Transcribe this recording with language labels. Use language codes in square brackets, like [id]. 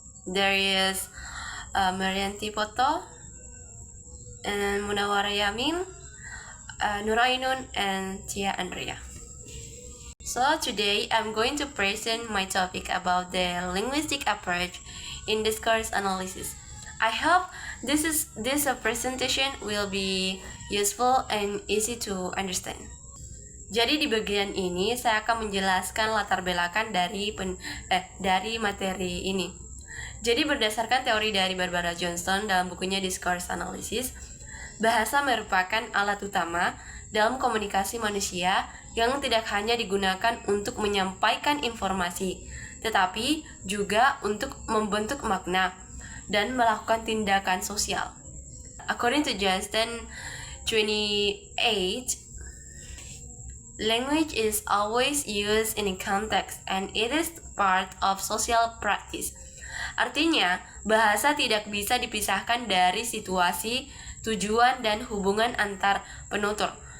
[en] There is Marianti Poto and Munawara Yamin, Nurainun and Tia Andrea. So today I'm going to present my topic about the linguistic approach in discourse analysis. I hope this presentation will be useful and easy to understand. [id] Jadi di bagian ini saya akan menjelaskan latar belakang dari materi ini. Jadi berdasarkan teori dari Barbara Johnson dalam bukunya Discourse Analysis, bahasa merupakan alat utama dalam komunikasi manusia yang tidak hanya digunakan untuk menyampaikan informasi, tetapi juga untuk membentuk makna dan melakukan tindakan sosial. [en] According to Johnston 28, language is always used in a context and it is part of social practice. [id] Artinya, bahasa tidak bisa dipisahkan dari situasi, tujuan, dan hubungan antar penutur.